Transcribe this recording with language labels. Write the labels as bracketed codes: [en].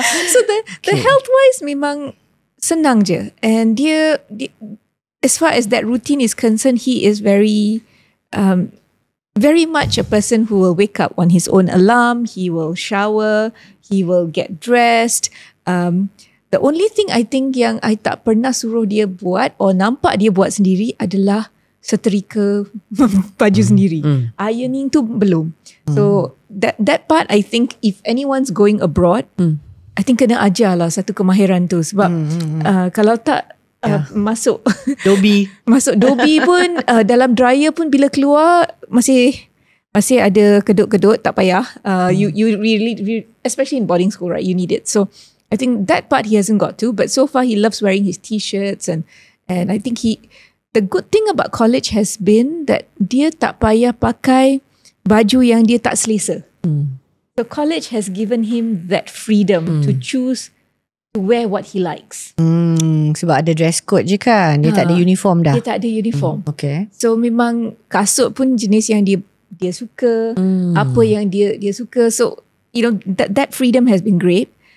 [en] So the health wise [ms] memang senang je, [en] and [ms] dia [en] as far as that routine is concerned, he is very very much a person who will wake up on his own alarm. He will shower, he will get dressed. The only thing I think [ms] yang [en] I [ms] tak pernah suruh dia buat [en] or [ms] nampak dia buat sendiri adalah setrika baju sendiri. Ironing tu belum. [en] So that part I think [ms] if anyone's going abroad, I think kena ajar lah satu kemahiran tu sebab kalau tak masuk masuk dobi pun dalam dryer pun bila keluar masih ada kedut-kedut, tak payah. [en] You really especially in boarding school, right, you need it. So I think that part he hasn't got to, but so far he loves wearing his t-shirts and I think the good thing about college has been that [ms] dia tak payah pakai baju yang dia tak selesa. [en] So college has given him that freedom to choose to wear what he likes. [ms] Sebab ada dress code je kan. Dia tak ada uniform dah. Dia tak ada uniform. [en] Okay. So [ms] memang kasut pun jenis yang dia suka, apa yang dia suka. [en] So that freedom has been great.